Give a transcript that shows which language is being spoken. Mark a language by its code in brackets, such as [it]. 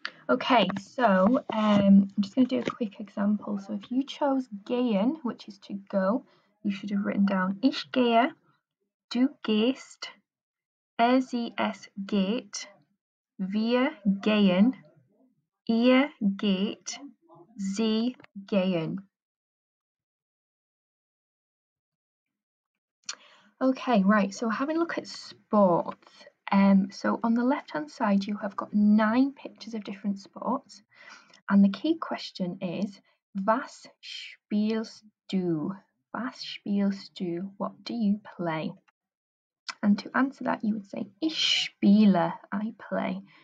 [en] Okay, so I'm just going to do a quick example. So if you chose gehen, which is to go, you should have written down [de] ich gehe, du gehst, sie es geht, wir gehen, ihr geht, sie gehen. [en] Okay, right, so having a look at sports. So on the left-hand side, you have got 9 pictures of different sports. And the key question is, [de] was spielst du? Was spielst du? [en] What do you play? And to answer that, you would say, [de] ich spiele, [en] I play.